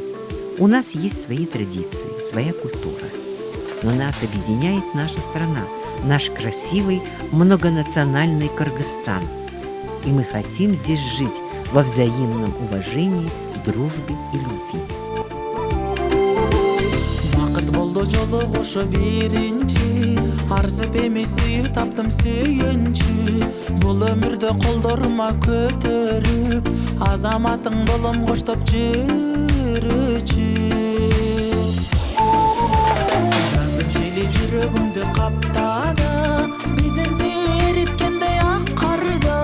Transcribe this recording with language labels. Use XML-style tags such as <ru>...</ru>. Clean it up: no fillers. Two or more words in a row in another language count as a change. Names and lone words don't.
<ru>У нас есть свои традиции, своя культура. Но нас объединяет наша страна, наш красивый многонациональный Кыргызстан. И мы хотим здесь жить во взаимном уважении, дружбе и любви.</ru> <ky>болду жолугушу биринчи, арзып эмес сүйүү таптым сүйүнчү. Бул өмүрдө колдорума көтөрүп, азаматың болом коштоп жүрүчү. Жаздын жели жүрөгүмдү каптады, биздин сүйүү эриткендей ак карда.</ky>